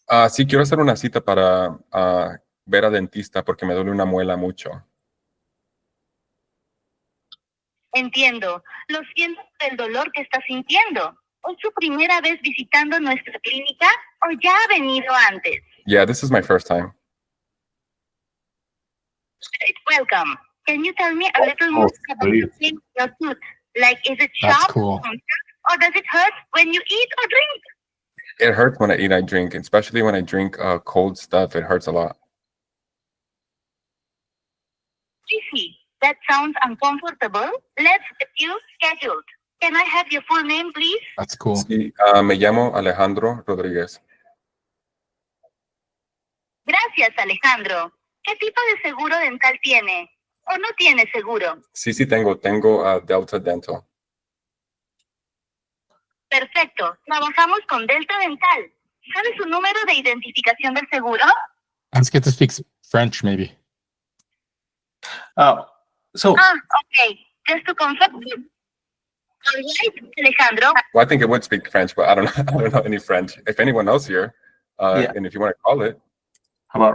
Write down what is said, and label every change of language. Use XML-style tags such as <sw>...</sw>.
<es>Sí, quiero hacer una cita para ver a dentista porque me duele una muela mucho. Entiendo. Lo siento por el dolor que está sintiendo. ¿Es su primera vez visitando nuestra clínica o ya ha venido antes?</es> <en>Yeah, this is my first time. Welcome. Can you tell me a little more about the pain in your tooth? Like, is it sharp or does it hurt when you eat or drink? It hurts when I eat, I drink, especially when I drink cold stuff. It hurts a lot. Easy. That sounds uncomfortable. Let's get you scheduled. Can I have your full name, please? That's cool.</en> <es>Sí, me llamo Alejandro Rodríguez. Gracias, Alejandro. ¿Qué tipo de seguro dental tiene? ¿O no tiene seguro? Sí, tengo Delta Dental. Perfecto. Trabajamos con Delta Dental. ¿Sabe su número de identificación del seguro?</es> <en>Let's get to speak French, maybe. So Okay. Just to confirm. All right, Alejandro. Well, I think it would speak French, but I don't know. I don't know any French. If anyone knows here, Yeah. and if you want to call it, how about</en>